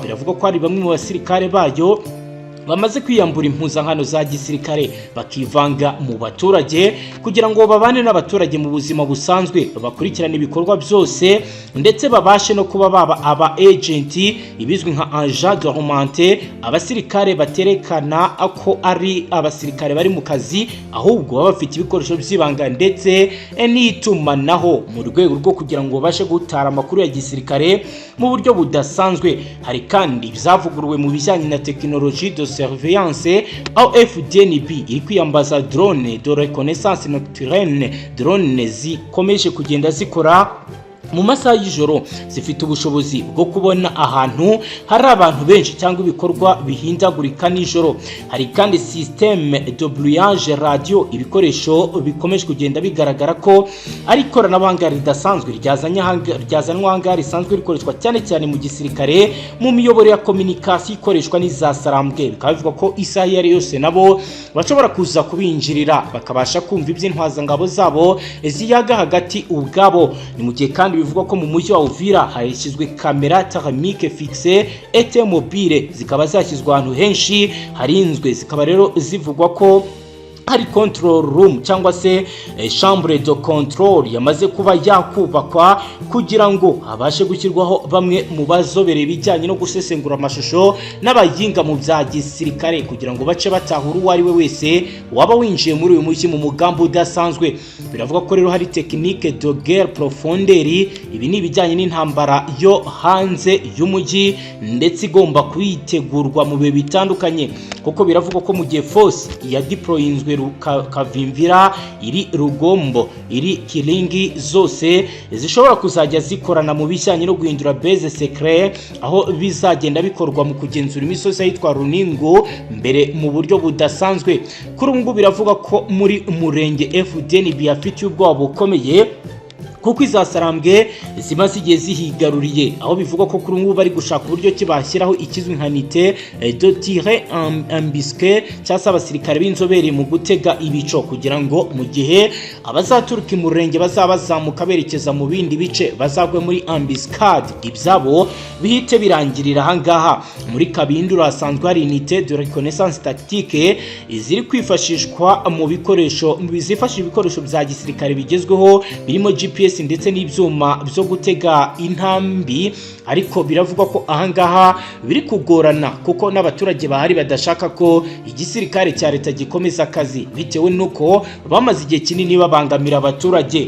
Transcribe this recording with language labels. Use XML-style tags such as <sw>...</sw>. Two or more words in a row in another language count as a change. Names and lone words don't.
<rw>Biravuga ko hari bamwe mu basirikare bayo bamaze kwiyambura impuzankano za gisirikare bakivanga mu baturage kugira ngo babane n'abaturage mu buzima busanzwe, bakurikirana ibikorwa byose ndetse babashe no kuba baba aba agent, ibizwi nka</rw> <fr>agent dormante,</fr> <rw>abasirikare baterekana ko ari abasirikare bari mu kazi ahubwo baba bafite ibikoresho by'ibanga ndetse n'itumanaho mu rwego rwo kugira ngo babashe gutara amakuru ya gisirikare mu buryo budasanzwe. Hari kandi byavuguruwe mu bijyanye na</rw> <fr>technologie de surveillance,</fr> <rw>aho FDNB iri kwiyambaza</rw> <fr>drone de reconnaissance nocturne,</fr> <rw>drone zikomeje kugenda zikora mu masaha y'ijoro, zifite ubushobozi bwo kubona ahantu hari abantu benshi cyangwa ibikorwa bihindagurika nijoro. Hari kandi</rw> <fr>systeme de brouillage radio,</fr> <rw>ibikoresho bikomeje kugenda bigaragara ko ari ikoranabuhanga ridasanzwe ryazanwa ahangaha, risanzwe rikoreshwa cyane cyane mu gisirikare mu miyoboro ya communication ikoreshwa n'izasarambwe. Bikaba bivuga ko isaha iyo ari yose nabo bashobora kuza kubinjirira bakabasha kumva iby'intwazangabo zabo ziyaga hagati ubwabo. Ni mu gihe kandi bivugwa ko mu mujyi wa Uvira hashyizwe kamera</rw> <fr>thermique fixe et mobile,</fr> <rw>zikaba zashyizwe ahantu henshi harinzwe. Zikaba rero zivugwa ko hari</rw> <en>control room</en> <rw>cyangwa se</rw> <fr>chambre de control</fr> <rw>yamaze kuba yakubakwa kugira ngo habashe gushyirwaho bamwe mu bazobereye bijyanye no gusesengura amashusho n'abayinga mu bya gisirikare kugira ngo bace batahura uwo ari we wese waba winjiye muri uyu mujyi mu mugambi udasanzwe. Biravuga ko rero hari</rw> <fr>technique de guerre profondeur,</fr> <rw>ibi ni ibijyanye n'intambara yo hanze y'umujyi ndetse igomba kwitegurwa mu bihe bitandukanye, kuko biravuga ko mu gihe force ya deployinzwe Kavimvira, iri Rugombo, iri Kilingi zose zishobora kuzajya zikorana mu bijyanye no guhindura</rw> <fr>base secret,</fr> <rw>aho bizagenda bikorwa mu kugenzura imisozi yitwa Runingo mbere mu buryo budasanzwe. Kuri ubu biravuga ko muri murenge FDNB afite ubwoba bukomeye kuko izasarambwe zimaze igihe zihigaruriye, aho bivuga ko kuri ubu bari gushaka uburyo kibashyiraho ikizwi nka</rw> <fr>unité de tir embusqué</fr> <rw>cyangwa se abasirikare b'inzobere mu gutega ibico kugira ngo mu gihe abazaturuka imurenge bazabazamuka berekeza mu bindi bice bazagwe muri embuscade, ibyabo bihite birangirira ahangaha. Muri Kabindura hasanzwe hari</rw> <fr>unité de reconnaissance tactique</fr> <rw>ziri kwifashishwa mu bikoresho bizifashisha ibikoresho bya gisirikare bigezweho birimo GPS ndetse n'ibyuma byo gutega intambi, ariko biravugwa ko ahangaha biri kugorana kuko n'abaturage bahari badashaka ko igisirikare cya leta gikomeza akazi bitewe nuko bamaze igihe kinini babangamira abaturage.</rw>